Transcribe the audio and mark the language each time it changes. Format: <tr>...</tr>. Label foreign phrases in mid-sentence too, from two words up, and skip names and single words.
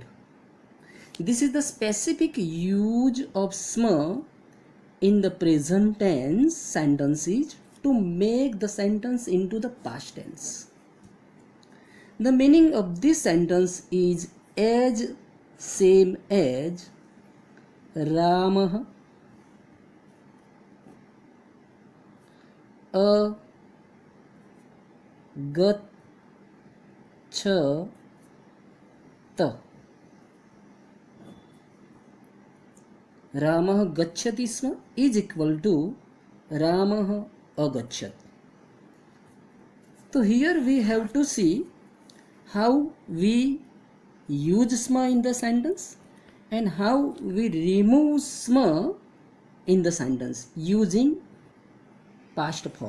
<en>This is the specific use of sma in the present tense sentences to make the sentence into the past tense. The meaning of this sentence is as same as</en> <sa>रामः अगच्छत. रामः गच्छति स्म</sa> <en>is equal to</en> <sa>रामः अगच्छत्.</sa> <en>So here we have to see how we use sma in the sentence and how we remove sma in the sentence using past form.</en>